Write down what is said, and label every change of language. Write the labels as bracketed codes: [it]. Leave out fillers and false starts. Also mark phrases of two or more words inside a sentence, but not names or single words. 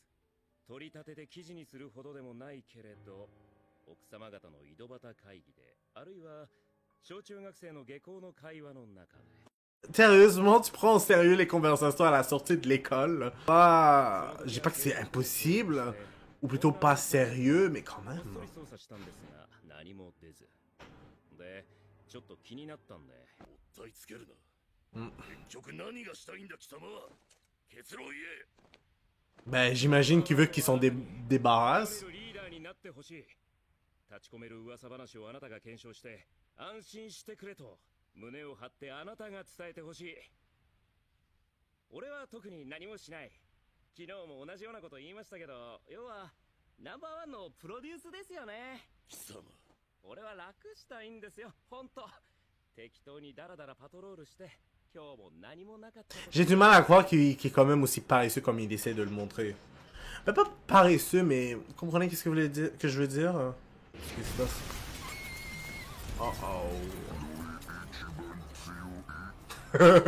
[ja] 取り立てで記事にするほどでもないけれど、奥様方の井戸端会議で、あるいは小中学生の下校の会話の中で。 [fr] Sérieusement, tu prends au sérieux les conversations à la sortie de l'école? Ah, je dis pas que c'est impossible, ou plutôt pas sérieux, mais quand même. [ja] 捜査したんですが何も出ず。で、ちょっと気になったんで。もったいつけるな。結局何がしたいんだ貴様は。結論言え。 [fr] Ben, j'imagine qu'il veut qu'ils s'en débarrassent. [ja] リーダーになってほしい。立ち込める噂話をあなたが検証して安心してくれと胸を張ってあなたが伝えてほしい。俺は特に何もしない。昨日も同じようなこと言いましたけど、要はナンバーワンのプロデュースですよね。貴様。俺は楽したいんですよ、ほんと。適当にダラダラパトロールして。 [fr] J'ai du mal à croire qu'il est quand même aussi paresseux comme il essaie de le montrer. Ben, pas paresseux, mais vous comprenez qu'est-ce que je veux dire? Qu'est-ce qui se passe? Oh oh.